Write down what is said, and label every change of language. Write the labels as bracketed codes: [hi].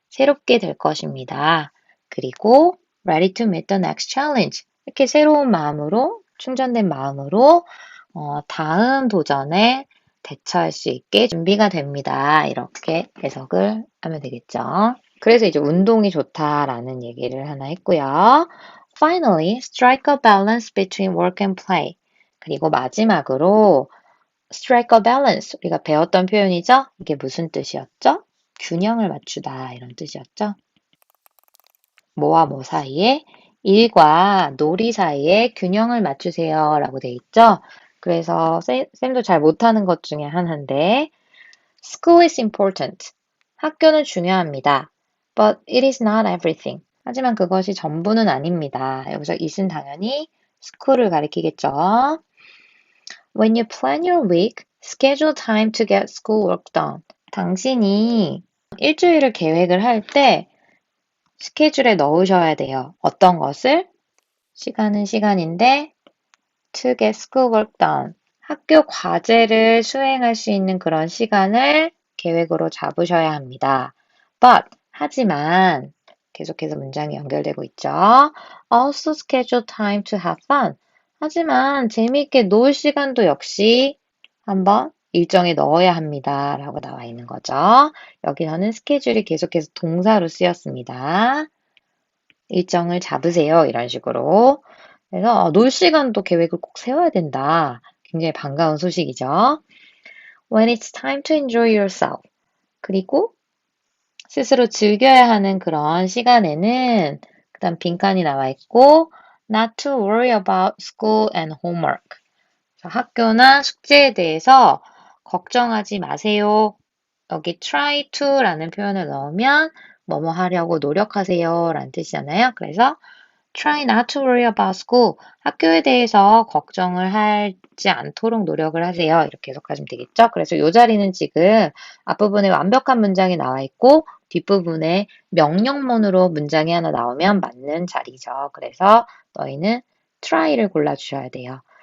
[ko] 새롭게 될 것입니다. 그리고 [en] ready to meet the next challenge. [ko] 이렇게 새로운 마음으로, 충전된 마음으로 다음 도전에 대처할 수 있게 준비가 됩니다. 이렇게 해석을 하면 되겠죠. 그래서 이제 운동이 좋다라는 얘기를 하나 했고요. [en] Finally, strike a balance between work and play. [ko] 그리고 마지막으로 [en] strike a balance. [ko] 우리가 배웠던 표현이죠? 이게 무슨 뜻이었죠? 균형을 맞추다 이런 뜻이었죠? 뭐와 뭐 사이에? 일과 놀이 사이에 균형을 맞추세요 라고 돼 있죠? 그래서 쌤도 잘 못하는 것 중에 하나인데 [en] School is important. [ko] 학교는 중요합니다. [en] But it is not everything. [ko] 하지만 그것이 전부는 아닙니다. 여기서 it은 당연히 school을 가리키겠죠. [en] When you plan your week, schedule time to get schoolwork done. [ko] 당신이 일주일을 계획을 할 때 스케줄에 넣으셔야 돼요. 어떤 것을? 시간은 시간인데 [en] to get schoolwork done. [ko] 학교 과제를 수행할 수 있는 그런 시간을 계획으로 잡으셔야 합니다. But, 하지만, 계속해서 문장이 연결되고 있죠. [en] Also schedule time to have fun. [ko] 하지만 재미있게 놀 시간도 역시 한번 일정에 넣어야 합니다. 라고 나와 있는 거죠. 여기서는 스케줄이 계속해서 동사로 쓰였습니다. 일정을 잡으세요. 이런 식으로. 그래서 놀 시간도 계획을 꼭 세워야 된다. 굉장히 반가운 소식이죠. [en] When it's time to enjoy yourself. [ko] 그리고 스스로 즐겨야 하는 그런 시간에는 그다음 빈칸이 나와 있고 [en] not to worry about school and homework. [ko] 학교나 숙제에 대해서 걱정하지 마세요. 여기 try to라는 표현을 넣으면 뭐뭐 하려고 노력하세요 라는 뜻이잖아요. [en] 그래서 try not to worry about school. [ko] 학교에 대해서 걱정을 하지 않도록 노력을 하세요. 이렇게 해석하시면 되겠죠? 그래서 이 자리는 지금 앞부분에 완벽한 문장이 나와 있고 뒷부분에 명령문으로 문장이 하나 나오면 맞는 자리죠. 그래서 너희는 try를 골라주셔야 돼요.